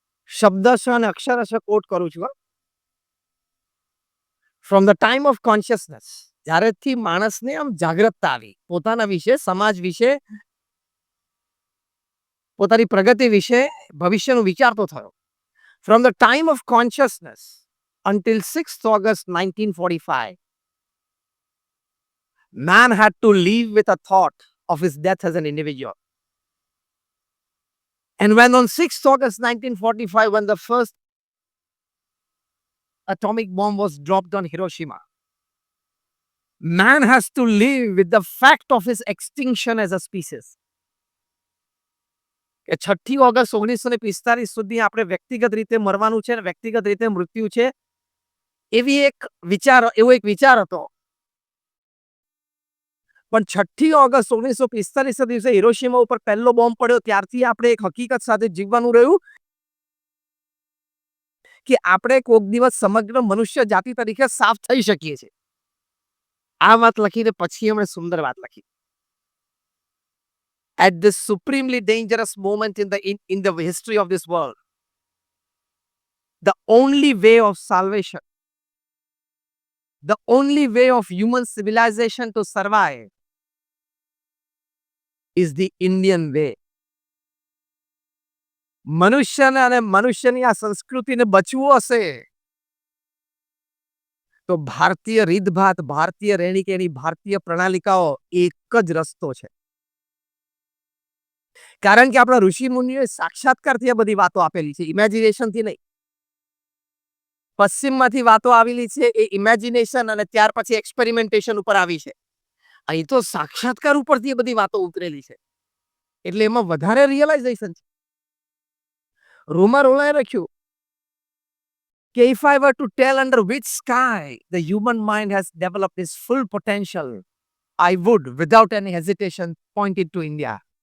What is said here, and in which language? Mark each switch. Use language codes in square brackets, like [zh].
[gu] શબ્દશ અને અક્ષરશ કોટ કરું છું. [en] from the time of consciousness, [gu] જ્યારેથી માણસને આમ જાગૃતતા આવી, પોતાના વિશે, સમાજ વિશે, પોતાની પ્રગતિ વિશે, ભવિષ્યનું વિચારતો થયો. [en] From the time of consciousness until 6th August 1945, man had to live with a thought of his death as an individual. And when on 6th August 1945, when the first atomic bomb was dropped on Hiroshima, man has to live with the fact of his extinction as a species. [gu] કે 6ઠી August 1945 સુધી આપણે વ્યક્તિગત રીતે મરવાનું છે, વ્યક્તિગત રીતે મૃત્યુ છે, એવો એક વિચાર હતો. પણ 6ઠી ઓગસ્ટ 1945 દિવસે હિરોશીમા ઉપર પહેલો બોમ્બ પડ્યો, ત્યારથી આપણે એક હકીકત સાથે જીવવાનું રહ્યું કે આપણે કોક દિવસ સમગ્ર મનુષ્ય જાતિ તરીકે સાફ થઈ શકીએ છીએ. આ વાત લખીને પછી એમણે સુંદર વાત લખી. [en] At this supremely dangerous moment in the history of this world, the only way of salvation, the only way of human civilization to survive is the Indian way. [gu] મનુષ્યને અને મનુષ્યની આ સંસ્કૃતિને બચવું હશે તો ભારતીય રીતભાત, ભારતીય રહેણીકેણી, ભારતીય પ્રણાલિકાઓ એક જ રસ્તો છે. કારણ કે આપણા ઋષિ મુનિઓએ સાક્ષાત્કારથી આ બધી વાતો આપેલી છે, ઇમેજિનેશનથી નહીં. પશ્ચિમમાંથી વાતો આવેલી છે એ ઇમેજિનેશન અને ત્યાર પછી એક્સપેરિમેન્ટેશન ઉપર આવી છે. અહીં તો સાક્ષાત્કાર ઉપરથી એ બધી વાતો ઉતરેલી છે, એટલે એમાં વધારે રિયલાઇઝેશન છે. રોમા રોલાએ લખ્યું કે [en] if I were to tell under which sky the human mind has developed its full potential, I would without any hesitation point it to India.